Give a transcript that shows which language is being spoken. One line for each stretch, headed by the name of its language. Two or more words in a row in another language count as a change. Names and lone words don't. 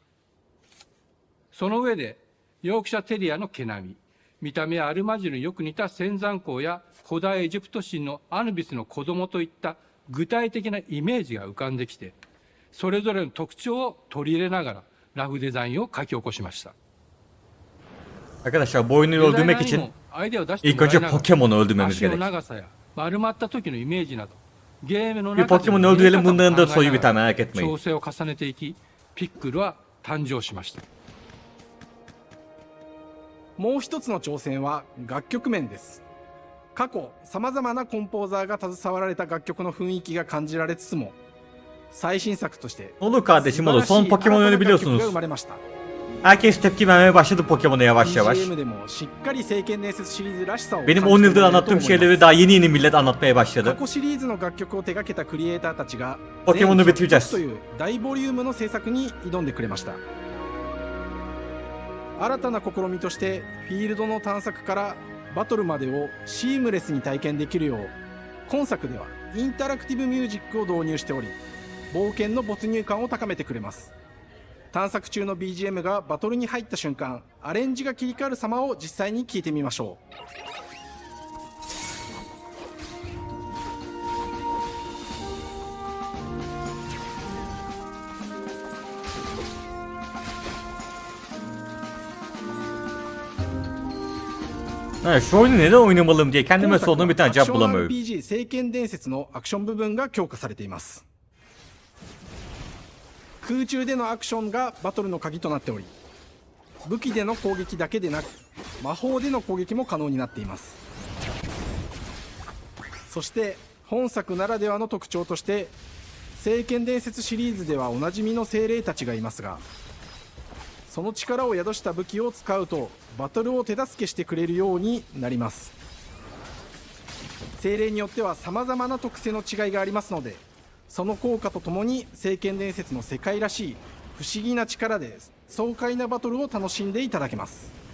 Japanese: その上でヨークシャテリアの毛並み、見た目はアルマジルによく似た仙山港や古代エジプト神のアヌビスの子供といった具体的なイメージが浮かんできて、それぞれの特徴を取り入れながらラフデザインを書き起こしました。
Turkish: Arkadaşlar bu oyunu öldürmek için ilk önce Pokemon'u öldürmemiz gerek. Bir Pokemon öldürelim, bunların da soyu biter, merak etmeyin.
Japanese: 調整を重ねていき、ピックルは誕生しました。もう一つの挑戦は楽曲面です。過去さまざまなコンポーザーが携わられた楽曲の雰囲気が感じられつつも、最新作として
Turkish: Olur kardeşim olur. Son Pokemon oyunu biliyorsunuz. Herkes tepki vermeye başladı Pokemon'a yavaş yavaş. Benim 10 yıldır anlattığım şeyleri daha yeni millet anlatmaya başladı. Pokemon'u bitireceğiz.
Japanese: 新たな試みとしてフィールドの探索からバトルまでをシームレスに体験できるよう、今作ではインタラクティブミュージックを導入しており、冒険の没入感を高めてくれます。探索中の BGM がバトルに入った瞬間、アレンジが切り替わる様を実際に聞いてみましょう。
Turkish: Evet, şu oyunu neden oynamalım diye kendime sorduğum bir tane cevap bulamıyorum.
Japanese: RPG 聖剣伝説のアクション部分が強化されています。空中でのアクションがバトルの鍵となっており、武器での攻撃だけでなく魔法での攻撃も可能になっています。そして本作ならではの特徴として、聖剣伝説シリーズではおなじみの精霊たちがいますが、その力を宿した武器を使うとバトルを手助けしてくれるようになります。精霊によっては様々な特性の違いがありますので、 その効果とともに聖剣伝説の世界らしい不思議な力で爽快なバトルを楽しんでいただけます。